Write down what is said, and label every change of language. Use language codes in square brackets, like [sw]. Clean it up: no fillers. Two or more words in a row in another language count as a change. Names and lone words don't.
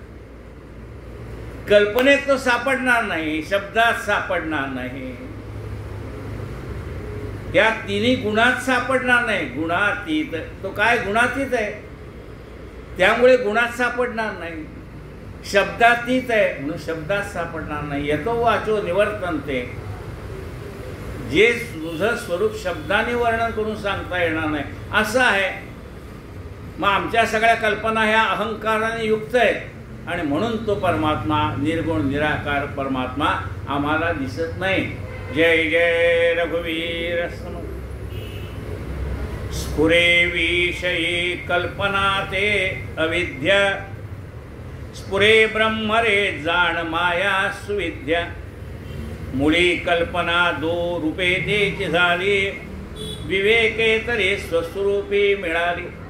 [mr] कल्पनेत तो सापडणार नाही, शब्दात सापडणार नाही, या तिन्ही गुणात सापडणार नाही. गुणातीत, तो काय गुणातीत आहे, त्यामुळे गुणात सापडणार नाही. शब्दातीत आहे म्हणून शब्दात सापडणार नाही. [sa] यतो वाचो निवर्तन्ते. [mr] जे तुझं स्वरूप शब्दाने वर्णन करून सांगता येणार नाही असं आहे. मग आमच्या सगळ्या कल्पना ह्या अहंकाराने युक्त आहेत आणि म्हणून तो परमात्मा निर्गुण निराकार परमात्मा आम्हाला दिसत नाही. जय जय रघुवीर सम. स्फुरे विषयी कल्पना ते अविद्या, स्फुरे ब्रह्म रे जाण माया सुविद्या. मुळी कल्पना दो रूपे तेची झाली, विवेके तरी स्वस्वरूपी मिळाली.